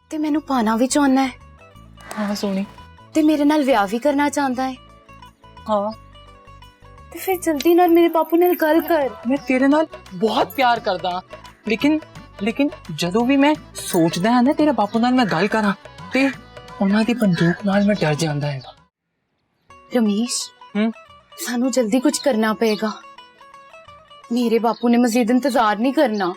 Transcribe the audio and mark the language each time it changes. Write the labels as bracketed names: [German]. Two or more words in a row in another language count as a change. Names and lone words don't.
[Punjabi] ਤੇ ਮੈਨੂੰ ਪਾਣਾ ਵੀ ਚਾਹੁੰਦਾ ਹੈ। हाँ सोनी। ਤੇ ਮੇਰੇ ਨਾਲ ਵਿਆਹ ਵੀ ਕਰਨਾ ਚਾਹੁੰਦਾ ਹੈ। हाँ ਤੇ ਫਿਰ ਜਲਦੀ ਨਾਲ ਮੇਰੇ ਬਾਪੂ ਨਾਲ ਗੱਲ ਕਰ। ਮੈਂ ਤੇਰੇ ਨਾਲ ਬਹੁਤ ਪਿਆਰ ਕਰਦਾ, ਲੇਕਿਨ ਲੇਕਿਨ ਜਦੋਂ ਭੀ ਮੈਂ ਸੋਚਦਾ ਹੈ ਨਾ ਤੇਰੇ ਬਾਪੂ ਨਾਲ ਮੈਂ ਗੱਲ ਕਰਾਂ ਤੇ ਉਹਨਾਂ ਦੀ ਬੰਦੂਕ ਨਾਲ ਮੈਂ ਡਰ ਜਾਂਦਾ ਹੈ। ਰਮੇਸ਼ ਸਾਨੂੰ ਜਲਦੀ ਕੁਝ ਕਰਨਾ ਪੜੇਗਾ। ਮੇਰੇ ਬਾਪੂ ਨੇ ਮਜ਼ੀਦ ਇੰਤਜ਼ਾਰ ਨਹੀਂ ਕਰਨਾ।